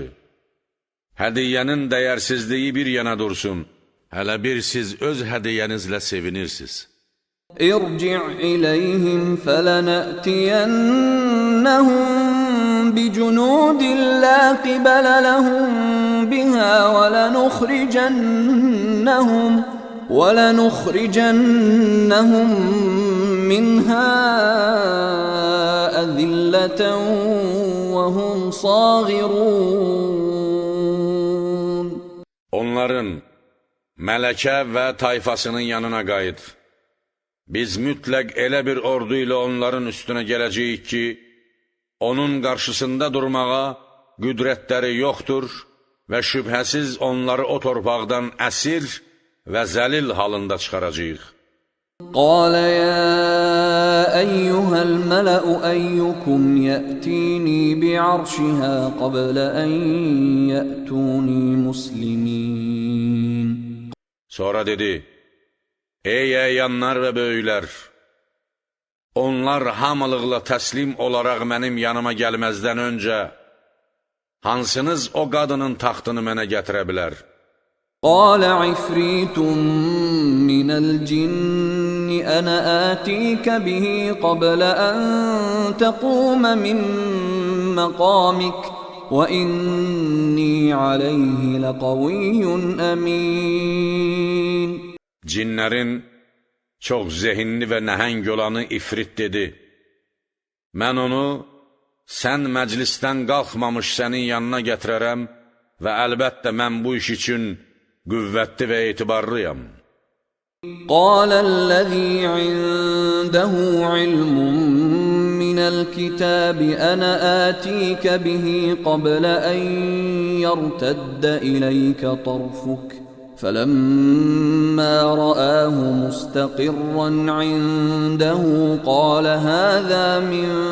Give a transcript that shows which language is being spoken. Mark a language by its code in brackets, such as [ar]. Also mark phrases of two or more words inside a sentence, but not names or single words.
[az] Hədiyyənin dəyərsizliyi bir yana dursun, hələ bir siz öz hədiyyənizlə sevinirsiniz. [ar] ارجع إليهم فلنأتينهم بجنود لا قبل لهم بها ولنخرجنهم منها أذلة وهم صاغرون [az] Onların mələkə və tayfasının yanına qayıt. Biz mütləq elə bir ordu ilə onların üstünə gələcəyik ki, onun qarşısında durmağa qüdrətləri yoxdur və şübhəsiz onları o torpaqdan əsir və zəlil halında çıxaracağıq. [ar] قال يا أيها الملأ أيكم يأتيني بعرشها قبل أن يأتوني مسلمين [az] Sonra dedi, ey əyanlar və böyüklər, onlar hamılıqla təslim olaraq mənim yanıma gəlməzdən öncə, hansınız o qadının taxtını mənə gətirə bilər? [ar] قال عفريت من الجن أنا آتيك به قبل أن تقوم من مقامك وإني عليه لقوي أمين [az] Cinlərin çox zehinli və nəhəng olanı İfrit dedi, mən onu sən məclisdən qalxmamış sənin yanına gətirərəm və əlbəttə mən bu iş üçün qüvvətli və etibarlıyam. [ar] قال الذي عنده علم من الكتاب أنا آتيك به قبل أن يرتد إليك طرفك فلما رآه مستقرا عنده قال هذا من